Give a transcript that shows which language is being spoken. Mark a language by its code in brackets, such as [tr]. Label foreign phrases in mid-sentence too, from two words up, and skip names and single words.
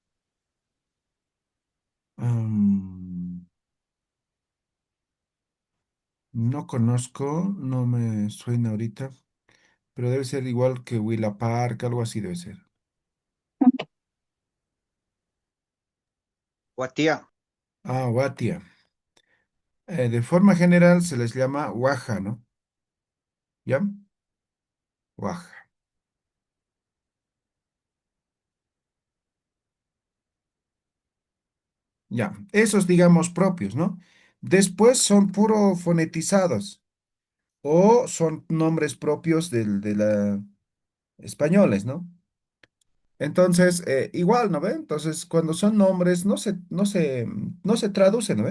[es] Mm, no conozco, no me suena ahorita, pero debe ser igual que Willa Park, algo así debe ser. Guatía. Ah, Watia. De forma general se les llama Waja, ¿no? ¿Ya? Waja. Ya, esos digamos propios, ¿no? Después son puro fonetizados o son nombres propios de la españoles, ¿no? Entonces, igual, ¿no ve? Entonces, cuando son nombres, no se traducen, ¿no ve?